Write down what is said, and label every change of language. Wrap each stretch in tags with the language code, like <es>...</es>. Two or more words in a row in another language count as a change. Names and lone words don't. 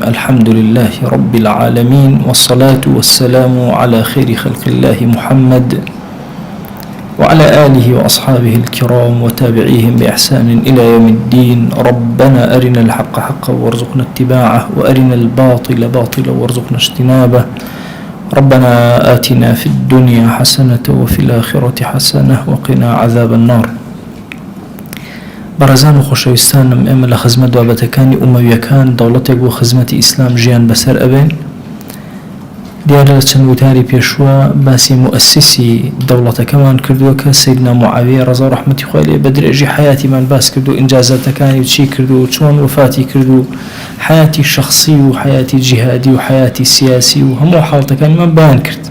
<ar>الحمد لله رب العالمين، والصلاة والسلام على خير خلق الله محمد وعلى آله وأصحابه الكرام وتابعيهم بإحسان إلى يوم الدين. ربنا أرنا الحق حقا وارزقنا اتباعه، وأرنا الباطل باطلا وارزقنا اجتنابه. ربنا آتنا في الدنيا حسنة وفي الآخرة حسنة وقنا عذاب النار.</ar> <ckb>بەڕێزان و خۆشەویستانم، ئێمە لە خزمەت بابەتەکانی ئومەویەکان دەوڵەتێک بۆ خزمەتی ئیسلام ژیان بەسەر ئەبێن. دیارە لە چەند وتاری پێشوە باسی مؤسسی دەوڵەتەکەمان کردووە کە سەیدنا موعاویە ڕەزا و ڕەحمەتی خوای لێ بە درێژی حیاتیمان باس کردو، ئینجازاتەکانی چی کردو و چۆن وفاتی کردو، حیاتی شخصی و حیاتی جیهادی و حیاتی سیاسی و هەموو حاڵەتەکانیمان بەیان کرد.</ckb>